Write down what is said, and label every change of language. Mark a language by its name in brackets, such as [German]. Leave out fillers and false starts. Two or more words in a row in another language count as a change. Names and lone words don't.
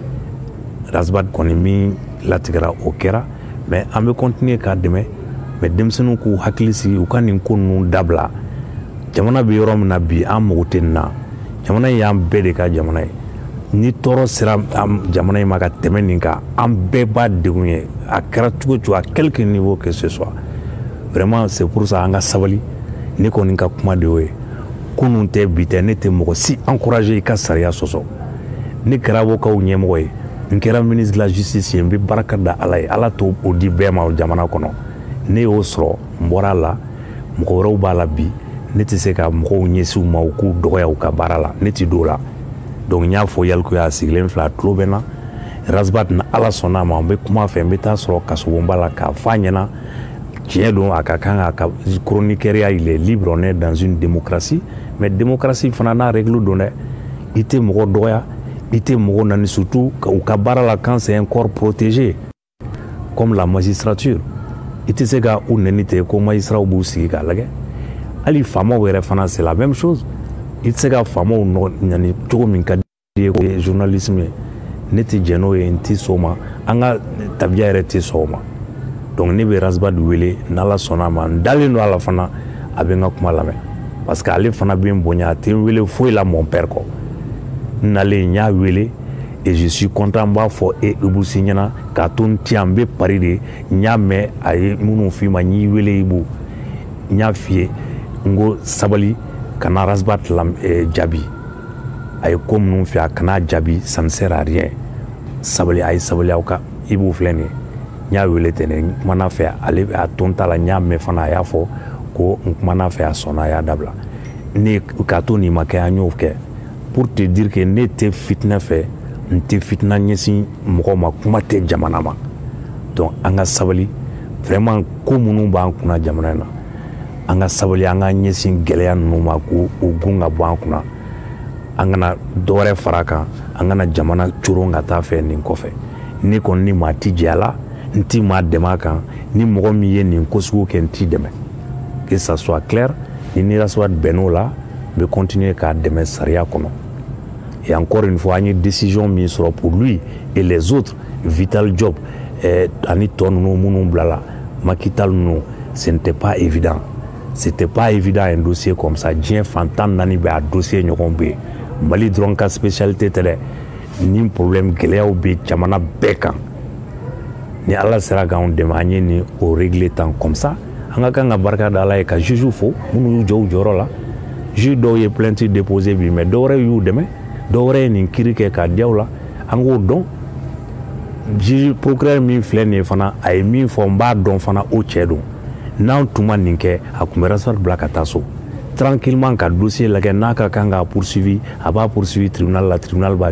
[Bambara] Raspat kɔni min latigɛra o kɛra mais an bɛ continuer k'a dɛmɛ mais denmisɛnninw k'u hakili sigi u ka nin ko ninnu dabila jamana bɛ yɔrɔ min na bi an mago tɛ nin na jamana in y'an bɛɛ de ka jamana ye ni tɔɔrɔ sera jamana in ma ka tɛmɛ nin kan an bɛɛ b'a degun ye a kɛra cogo cogo [French] à quelque niveau que ce soit vraiment c'est pour ça [Bambara] an ka sabali ne kɔni ka kuma de y'o ye kunun tɛ bi tɛ ne tɛ mɔgɔ si encourager i ka sariya sɔsɔ ne kɛra avocat ɲɛmɔgɔ ye n kɛra [French] ministre de la justice [Bambara] ye n bɛ barika da Ala ye Ala t'o di bɛɛ ma jamana kɔnɔ ne y'o sɔrɔ n bɔra la mɔgɔ wɛrɛw b'a la bi ne tɛ se ka mɔgɔw ɲɛsin u ma u k'u dɔgɔya u ka baara la ne tɛ don o la donc n y'a fɔ yaliku y'a sigilen filɛ a tulo bɛ n na Raspat ni Ala sɔnna a ma n bɛ kuma a fɛ n bɛ taa sɔrɔ kasobonba la k'a fɔ a ɲɛna tiɲɛ don a ka kan a ka [French] chroniqueur il est libre on est dans une démocratie mais démocratie [Bambara] fana n'a règle don dɛ i tɛ mɔgɔ dɔgɔya i tɛ mɔgɔ nani surtout u ka baara la [French] quand c'est un corps protégé comme la magistrature [Bambara] i tɛ se ka u nɛni ten ko magistrats b'u sigi k'a lajɛ hali faamaw yɛrɛ fana [French] c'est la même chose [Bambara] i tɛ se ka faamaw ɲani cogo min ka di ye o ye journalisme ye ne tɛ jɛn n'o ye n tɛ sɔn o ma an ka tabiya yɛrɛ tɛ sɔn o ma donc ne bɛ Raspat wele n'Ala sɔnna a ma n dalen don a la fana a bɛ n ka kuma lamɛn [French] parce que [Bambara] ale fana bɛ n bonya a tɛ n wele foyi la [French] mon père [Bambara] kɔ n nalen n y'a wele [French] et je suis content [Bambara] n b'a fɔ Ibou si ɲɛna k'a to n tɛ yan n bɛ pari de n y'a mɛn a ye minnu f'i ma n y'i wele Ibou n y'a f'i ye n ko sabali kana Raspat jaabi a ye ko minnu fɛ a kana jaabi [French] ça ne sert à rien [Bambara] sabali a ye sabali aw kan Ibou filɛ nin ye n y'a wele ten n kumana fɛ ale a to n ta la n y'a mɛn fana a y'a fɔ ko n kumana fɛ a sɔnna a y'a dabila ne k'a to nin ma kɛ an y'o kɛ [French] pour te dire que [Bambara] ne tɛ fitinɛ fɛ n tɛ fitina ɲɛsin mɔgɔ ma kuma tɛ jamana ma donc an ka sabali vraiment ko minnu b'an kunna jamana in na an ka sabali an ka ɲɛsin gɛlɛya ninnu ma k'u gun ka bɔ an kunna an kana dɔwɛrɛ fara a kan an kana jamana coron ka taa fɛ nin kɔfɛ ne kɔni ni maa tɛ jɛ a la n tɛ maa dɛmɛ a kan ni mɔgɔ min ye nin ko sugu kɛ n t'i dɛmɛ [French] que ça soit clair [Bambara] ni Raspat bɛnn'o la n bɛ continuer k'a dɛmɛ sariya kɔnɔ [French] et encore une fois [Bambara] an ye décision min sɔrɔ [French] pour lui et les autres [Bambara] Vital Diop ani tɔ ninnu minnu bilala Macky Tall ninnu [French] ce n'était pas évident c'était pas évident un dossier comme ça [Bambara] diɲɛ fan 14 bɛ a dossier ɲɔgɔn bɛ yen Mali dɔrɔn ka spécialité tɛ dɛ ni problème gɛlɛyaw bɛ jamana bɛɛ kan ni Ala sera k'anw dɛmɛ an ye nin o régler tan [French] comme ça [Bambara] an ka kan ka barika da Ala ye ka juge fo minnu y'u jɔ u jɔyɔrɔ la juge dɔw ye [French] plainte déposé [Bambara] bi mais dɔwɛrɛ y'u dɛmɛ dɔwɛrɛ ye nin kiiri kɛ k'a diya u la an k'o dɔn [French] juge procureur [Bambara] min filɛ nin ye fana a ye min fɔ n b'a dɔn fana o cɛ don n'an tun ma nin kɛ a tun bɛ Raspat bila ka taa so tranquillement ka dossier lajɛ n'a ka kan k'a poursuivi a b'a poursuivi tribunal la tribunal b'a